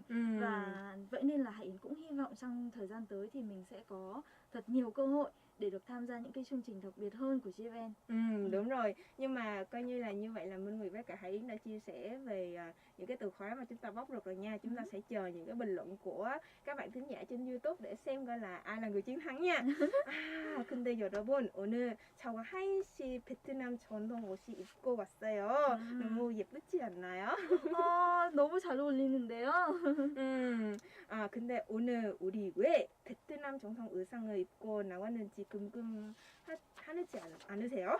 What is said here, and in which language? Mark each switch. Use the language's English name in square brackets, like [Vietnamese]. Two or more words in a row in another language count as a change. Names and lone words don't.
[Vietnamese] Và vậy nên là Hải Yến cũng hy vọng trong thời gian tới thì mình sẽ có thật nhiều cơ hội để được tham gia những cái chương trình đặc biệt hơn của GFN. Đúng rồi. Nhưng mà coi như là như vậy là Minh Nguyệt với cả Hải Yến đã chia sẻ về những cái từ khóa mà chúng ta bóc được rồi nha. Chúng ta sẽ chờ những cái bình luận của các bạn thính giả trên YouTube để xem coi là ai là người chiến thắng nha. [Korean] 근데 여러분 오늘 저와 하인 씨 베트남 전통 옷이 입고 왔어요. 너무 예쁘지 않나요? 너무 잘 어울리는데요. 근데 오늘 우리 왜 베트남 정통 의상을 입고 나왔는지 궁금하지 않으세요?